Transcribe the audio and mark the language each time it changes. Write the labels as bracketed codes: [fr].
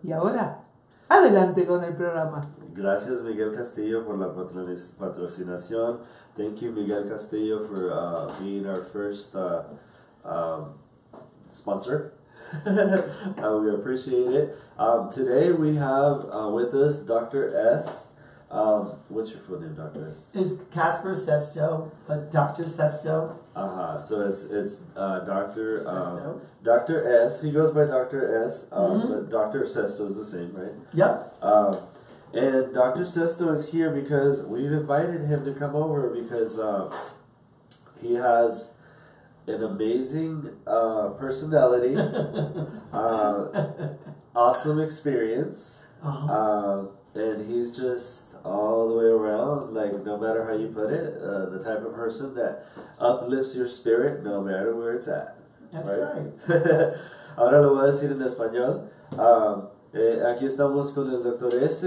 [es] Y ahora, adelante con el programa. Gracias, Miguel Castillo, por la patrocinación. [en] Thank you, Miguel Castillo, for being our first sponsor. We appreciate it. Today we have with us Dr. S. What's your full name, Dr. S? It's Casper Sesto, but Dr. Sesto. So it's Dr. Sesto. Dr. S. He goes by Dr. S. But Dr. Sesto is the same, right? Yep. And Dr. Sesto is here because we've invited him to come over because he has an amazing personality, awesome experience, and he's just all the way around, like, no matter how you put it, the type of person that uplifts your spirit no matter where it's at. That's right. [es] Ahora lo voy a decir en español. Aquí estamos con el Dr. S.